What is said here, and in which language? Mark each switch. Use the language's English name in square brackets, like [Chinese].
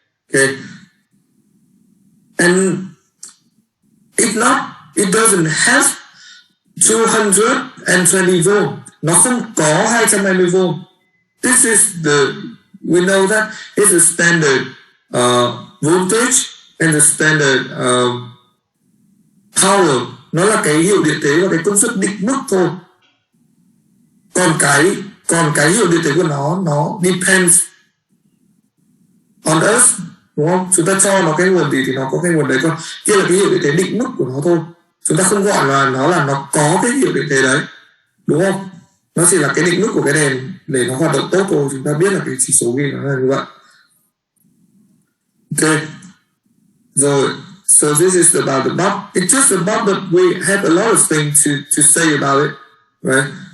[English] Okay. And it doesn't have 220 volt. [Vietnamese] Nó không có 220 volt. [English] This is we know that it's a standard voltage and the standard power. [Vietnamese] Nó là cái hiệu điện thế và cái công suất định mức thôi. Còn cái hiệu điện thế của nó [English] depends on us, [Vietnamese] đúng không? Chúng ta cho nó cái nguồn gì thì nó có cái nguồn đấy, còn kia là cái hiệu điện thế định mức của nó thôi. Chúng ta không gọi là nó có cái hiệu điện thế đấy, đúng không? Nó chỉ là cái định mức của cái đèn để nó hoạt động tốt thôi. Chúng ta biết là cái chỉ số ghi nó là như vậy. Okay. [English] Rồi, so this is about the bulb. It's just a bulb, but we have a lot of things to say about it, right?